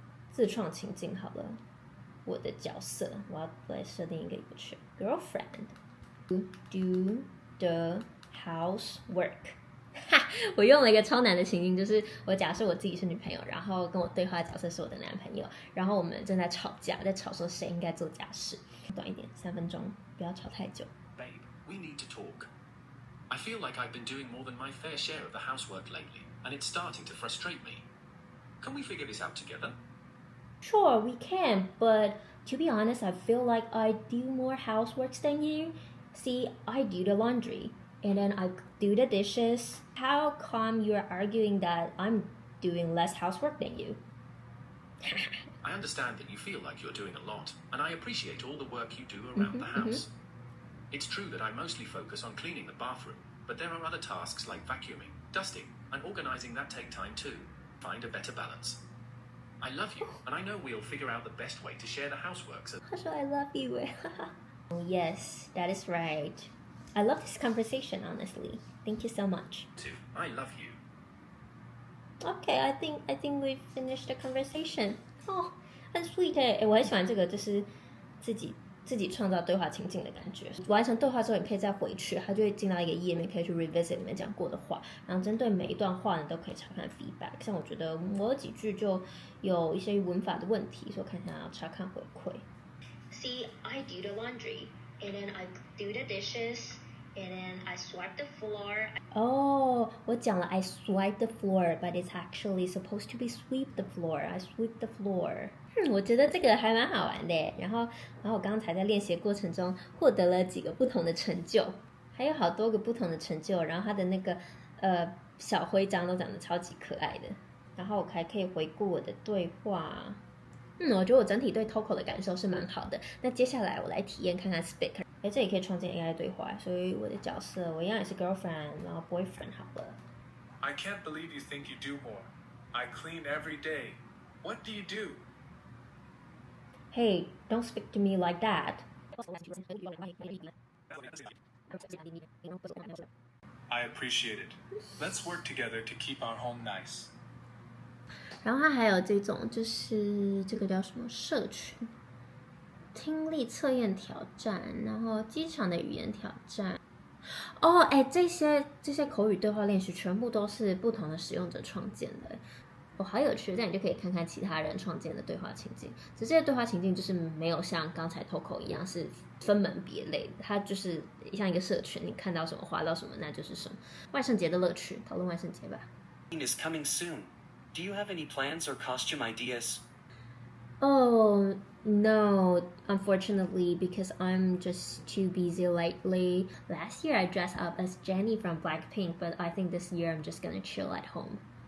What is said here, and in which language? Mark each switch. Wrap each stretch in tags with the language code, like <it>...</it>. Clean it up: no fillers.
<zh>自创情境好了，我的角色我要来设定一个有趣</zh> <en>girlfriend do the housework</en> <zh>我用了一个超难的情境，就是我假设我自己是女朋友，然后跟我对话的角色是我的男朋友，然后我们正在吵架，在吵说谁应该做家事。短一点，3分钟，不要吵太久。</zh> <en>Babe, we need to talk. I feel like I've been doing more than my fair share of the housework lately, and it's starting to frustrate me. Can we figure this out together? Sure, we can, but to be honest, I feel like I do more housework than you. See, I do the laundry, and then I do the dishes. How come you're arguing that I'm doing less housework than you? I understand that you feel like you're doing a lot, and I appreciate all the work you do around the house. It's true that I mostly focus on cleaning the bathroom, but there are other tasks like vacuuming, dusting, and organizing that take time too. Find a better balance. I love you, and I know we'll figure out the best way to share the housework. I love you. Yes, that is right. I love this conversation, honestly. Thank you so much. I love you. Okay, I think we finished the conversation.</en> <zh>很 sweet 我很喜欢这个，就是自己创造对话情境的感觉。完成对话之后，你可以再回去，它就会进到一个页面，可以去 revisit 里面讲过的话，然后针对每一段话呢，都可以查看 feedback。像我觉得我有几句就有一些文法的问题，所以我看一下要查看回馈。</zh> <en>See, I do the laundry, and then I do the dishes, And then I swipe the floor.</en> <zh>哦，我讲了</zh> <en>I swipe the floor, but it's actually supposed to be sweep the floor. I sweep the floor.</en> <zh>我觉得这个还蛮好玩的。然后我刚才在练习过程中获得了几个不同的成就，还有好多个不同的成就。然后它的那个小徽章都长得超级可爱的。然后我还可以回顾我的对话。我觉得我整体对 Toco 的感受是蛮好的。那接下来我来体验看看 Speak。这里可以创建 AI 对话，所以我的角色我一样也是 girlfriend， 然后 boyfriend 好了。</zh> <en>I can't believe you think you do more. I clean every day. What do you do? Hey, don't speak to me like that. I appreciate it. Let's work together to keep our home nice.</en> <zh>然后它还有这种，就是这个叫什么社群听力测验挑战，然后机场的语言挑战。这些口语对话练习全部都是不同的使用者创建的。好有趣，这样你就可以看看其他人创建的对话情境。只是这些对话情境就是没有像刚才 Toco 一样是分门别类的，它就是像一个社群，你看到什么滑到什么那就是什么。万圣节的乐趣，讨论万圣节吧。</zh> <en>Is coming soon. Do you have any plans or costume ideas? Oh, no, unfortunately, because I'm just too busy lately. Last year I dressed up as Jennie from Blackpink, but I think this year I'm just gonna chill at home.</en>